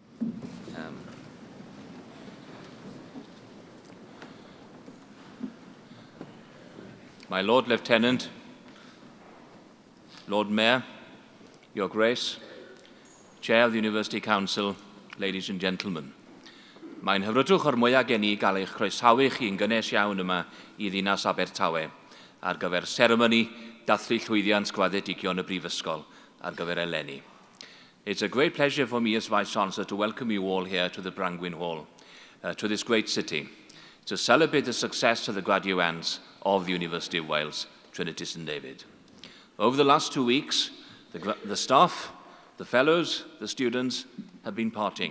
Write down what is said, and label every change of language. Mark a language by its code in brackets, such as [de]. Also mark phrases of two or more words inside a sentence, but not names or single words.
[en] My Lord Lieutenant, Lord Mayor, Your Grace, Chair of the University Council, ladies and gentlemen. [cy] Mae'n hyfrydwch o'r mwyaf gen I gael eich croesawu chi'n gynnes iawn yma I ddinas Abertawe ar gyfer seremoni dathlu llwyddiant gwaddedigion y Prifysgol ar gyfer eleni. [en] It's a great pleasure for me as Vice-Chancellor to welcome you all here to the Brangwyn Hall, to this great city, to celebrate the success of the graduates of the University of Wales, Trinity St David. Over the last 2 weeks, the staff, the fellows, the students have been partying.